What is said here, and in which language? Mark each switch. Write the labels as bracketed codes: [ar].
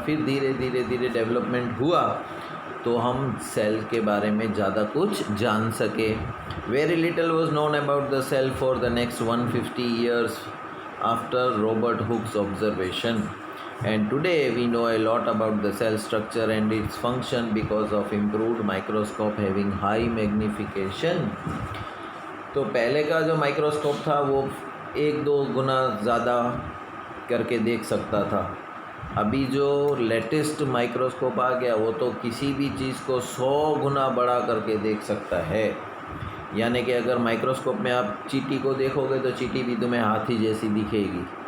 [hi] फिर धीरे धीरे डेवलपमेंट हुआ तो हम सेल के बारे में ज़्यादा कुछ जान सके। [en] Very little was known about the cell for the next 150 years after Robert Hooke's observation, and today we know a lot about the cell structure and its function because of improved microscope having high magnification. [hi] तो पहले का जो microscope था वो 1-2 गुना ज़्यादा करके देख सकता था। अभी जो लेटेस्ट माइक्रोस्कोप आ गया वो तो किसी भी चीज़ को 100 गुना बड़ा करके देख सकता है। यानी कि अगर माइक्रोस्कोप में आप चींटी को देखोगे तो चींटी भी तुम्हें हाथी जैसी दिखेगी।